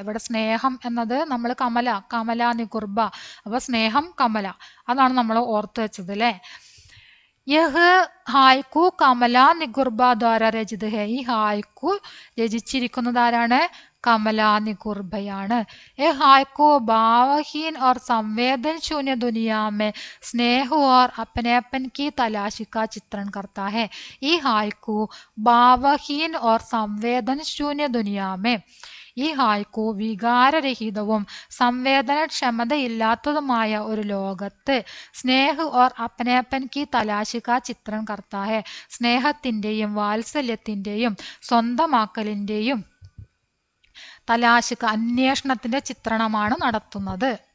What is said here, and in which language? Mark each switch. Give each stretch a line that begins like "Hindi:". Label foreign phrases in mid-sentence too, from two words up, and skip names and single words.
Malayalam: ഇവിടെ സ്നേഹം എന്നത് നമ്മൾ കമല, കമലാ നികുർബ, അപ്പൊ സ്നേഹം കമല, അതാണ് നമ്മൾ ഓർത്തു വെച്ചത് അല്ലേ.
Hindi: यह हायकू कमला निकुर्बा द्वारा रचित है.
Malayalam: ഈ ഹായ്ക്കു രചിച്ചിരിക്കുന്നത് ആരാണ്? കമലാ നികുർബയാണ്.
Hindi: ये हायकू भावहीन और संवेदन शून्य दुनिया में स्नेह और अपनेपन की तलाश का चित्रण करता है. ഈ हायकू भावहीन और संवेदन शून्य दुनिया में,
Malayalam: ഈ ഹായ്ക്കു വികാരരഹിതവും സംവേദനക്ഷമതയില്ലാത്തതുമായ ഒരു ലോകത്ത്
Hindi: स्नेह और अपनेपन की तलाश का चित्र करता है.
Malayalam: സ്നേഹത്തിന്റെയും വാത്സല്യത്തിന്റെയും സ്വന്തമാക്കലിന്റെയും തലാശിക അന്വേഷണത്തിന്റെ ചിത്രണമാണ് നടത്തുന്നത്.